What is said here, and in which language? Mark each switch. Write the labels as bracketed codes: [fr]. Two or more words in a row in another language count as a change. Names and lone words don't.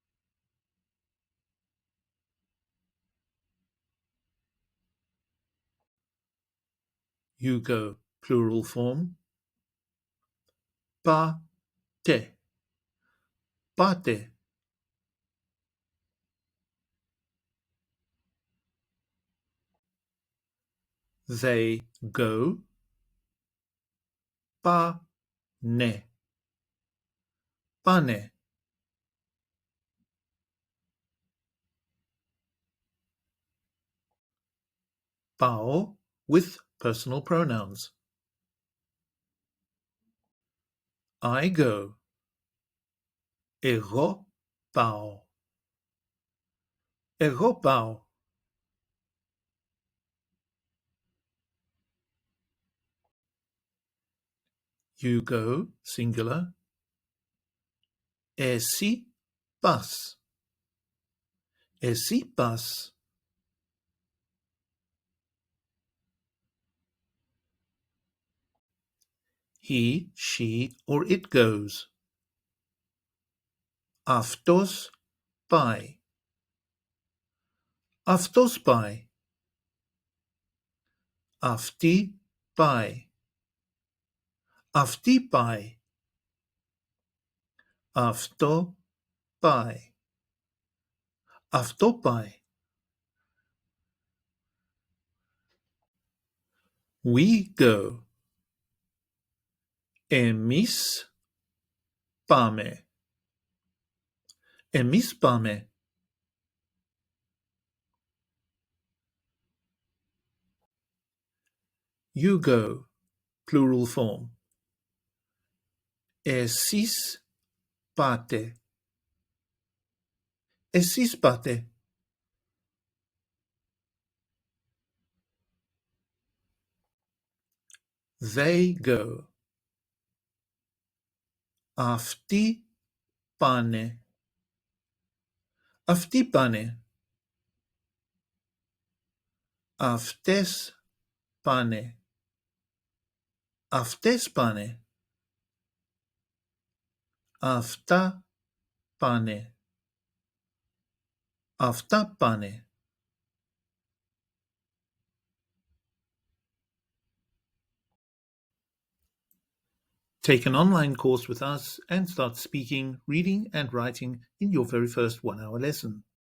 [en] You go plural form, [el] πάτε, πάτε. [en] They go, [el] πάνε, πάνε. [en] Πάω with personal pronouns. I go. [el] Εγώ πάω. Εγώ πάω. [en] You go, singular. [el] Εσύ πας. Εσύ πας. [en] He, she, or it goes. [el] Αυτός πάει. Αυτός πάει. Αυτή πάει. Αυτή πάει. Αυτό πάει. Αυτό πάει. [en] We go. [el] Εμείς πάμε. Εμείς πάμε. [en] You go, plural form. [el] Εσείς πάτε. Εσείς πάτε. [en] They go. [el] Αυτοί πάνε. Αυτοί πάνε. Αυτές πάνε. Αυτές πάνε. Αυτά πάνε. Αυτά πάνε. [en] Take an online course with us and start speaking, reading, and writing in your very first 1-hour lesson.